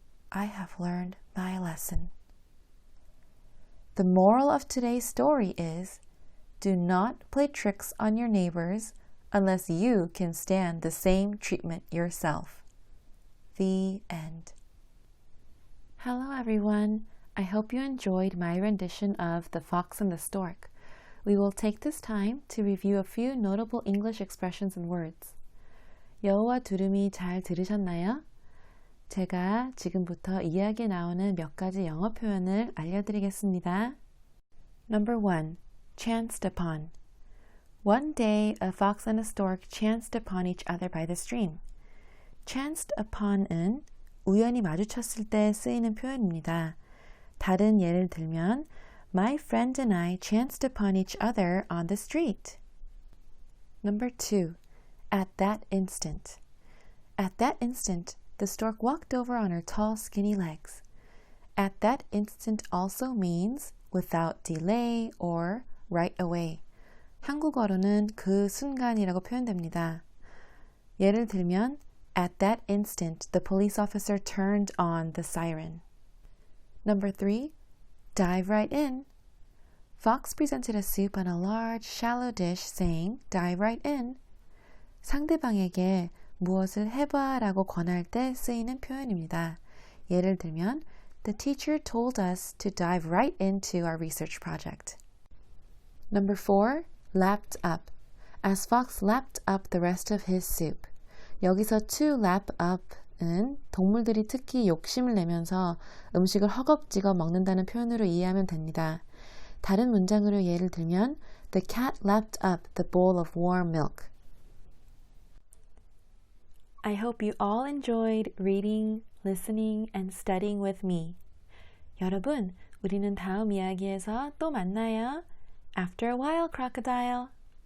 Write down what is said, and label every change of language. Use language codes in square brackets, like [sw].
[en] I have learned my lesson." The moral of today's story is, do not play tricks on your neighbors unless you can stand the same treatment yourself. The end. Hello everyone. I hope you enjoyed my rendition of The Fox and the Stork. We will take this time to review a few notable English expressions and words. [ko] 여우와 두루미 잘 들으셨나요? 제가 지금부터 이야기에 나오는 몇 가지 영어 표현을 알려드리겠습니다. [en] Number 1. Chanced upon. One day, a fox and a stork chanced upon each other by the stream. [ko] Chanced upon은 우연히 마주쳤을 때 쓰이는 표현입니다. 다른 예를 들면, [en] My friend and I chanced upon each other on the street. Number 2. At that instant. At that instant, the stork walked over on her tall, skinny legs. At that instant also means without delay or right away. [ko] 한국어로는 그 순간이라고 표현됩니다. 예를 들면 [en] At that instant, the police officer turned on the siren. Number 3. Dive right in. Fox presented a soup on a large, shallow dish, saying, dive right in. [ko] 상대방에게 무엇을 해봐 라고 권할 때 쓰이는 표현입니다. 예를 들면, [en] The teacher told us to dive right into our research project. Number 4. Lapped up. As Fox lapped up the rest of his soup. [ko] 여기서 to lap up은 동물들이 특히 욕심을 내면서 음식을 허겁지겁 먹는다는 표현으로 이해하면 됩니다. 다른 문장으로 예를 들면 [en] The cat lapped up the bowl of warm milk. I hope you all enjoyed reading, listening, and studying with me. [ko] 여러분, 우리는 다음 이야기에서 또 만나요. [en] After a while, crocodile.